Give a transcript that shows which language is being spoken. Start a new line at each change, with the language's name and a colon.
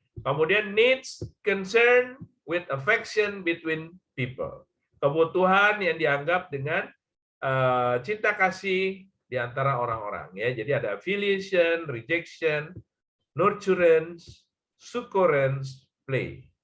English: Kemudian needs concern with affection between people.
Indonesian: Kebutuhan yang dianggap dengan cinta kasih di antara orang-orang, ya. Jadi ada affiliation, rejection, nurturance, succurrence, play.